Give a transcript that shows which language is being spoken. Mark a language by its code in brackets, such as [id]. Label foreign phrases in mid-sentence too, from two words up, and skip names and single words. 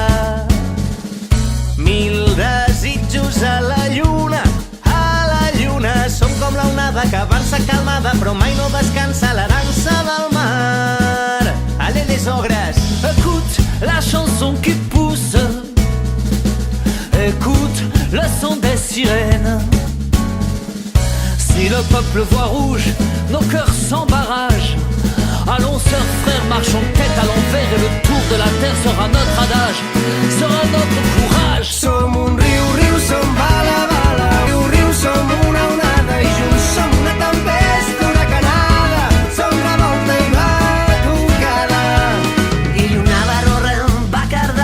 [ca] Mil desitjos a la lluna, som com la onada que avança calmada, però mai no descansa la dansa del mar. [fr] Allez les ogres, Écoute la chanson qui pousse, écoute le son des sirènes. Si le peuple voit rouge, nos cœurs sans barrage. Allons sœurs, frères, marchons tête à l'envers et le tour de la terre sera notre adage, sera notre courage. [ca] Som un riu, riu, som bala, bala, riu, riu, som una onada i junts som una tempesta huracanada, som revolta i batucada. I una barrorra